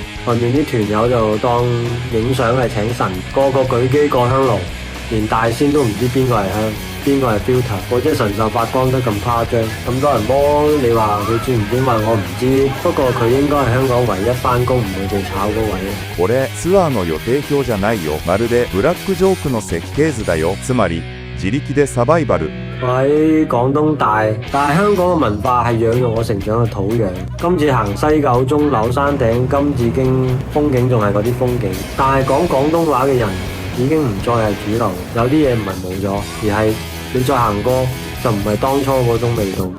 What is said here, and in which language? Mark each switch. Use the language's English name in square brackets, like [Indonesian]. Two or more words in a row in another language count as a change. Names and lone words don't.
[Cantonese] 外面啲團友就當影相係請神，個個舉機過香爐，連大仙都唔知邊個係香，邊個係 filter， 或者神獸發光得咁誇張，咁多人摸，你話佢轉唔轉運我唔知，不過佢應該係香港唯一返工唔會被炒嗰位。 [Japanese] これツアーの予定表じゃないよ。まるでブラックジョークの設計図だよ。つまり自力でサバイバル。 [Cantonese] 我喺廣東大，但係香港嘅文化係養育我成長嘅土壤。今次行西九鐘樓山頂金紫荊，風景仲係嗰啲風景，但係講廣東話嘅人已經唔再係主流。有啲嘢唔係冇咗，而係你再行過就唔係當初嗰種味道。